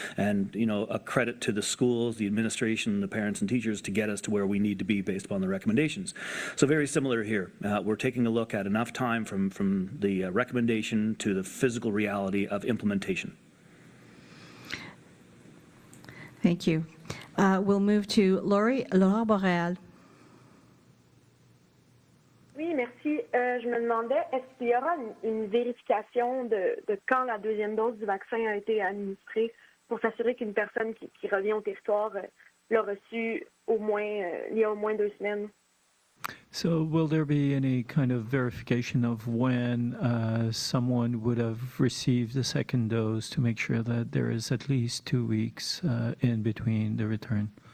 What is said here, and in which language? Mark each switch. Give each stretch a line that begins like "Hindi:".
English: And, a credit to the schools, the administration, the parents and teachers to get us to where we need to be based upon the recommendations. So very similar here. We're taking a look at enough time from the recommendation to the physical reality of implementation. Thank you. We'll move to Laura Boreal.
French: Oui, merci. Je me demandais, est-ce qu'il y aura une vérification de quand la deuxième dose du vaccin a été administrée pour s'assurer qu'une personne qui revient au territoire l'a reçu il y a au moins 2 semaines.
English: So will there be any kind of verification of when someone would have received the second dose to make sure that there is at least 2 weeks in between the return?